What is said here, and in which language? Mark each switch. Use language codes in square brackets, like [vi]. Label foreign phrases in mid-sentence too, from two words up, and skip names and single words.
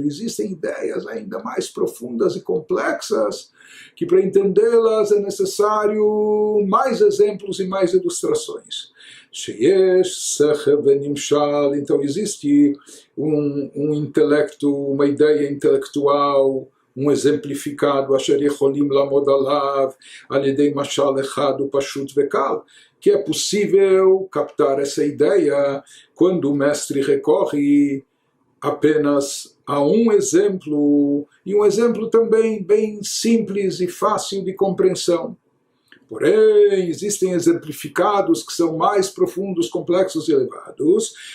[pt] Existem ideias ainda mais profundas e complexas que para entendê-las é necessário mais exemplos e mais ilustrações. Então existe um intelecto, uma ideia intelectual, um exemplificado, [he] אשר יכולים ללמוד עליו, על ידי משל אחד ופשוט וקל, [pt] que é possível captar essa ideia quando o mestre recorre apenas a um exemplo, e um exemplo também bem simples e fácil de compreensão. Porém, existem exemplificados que são mais profundos, complexos e elevados.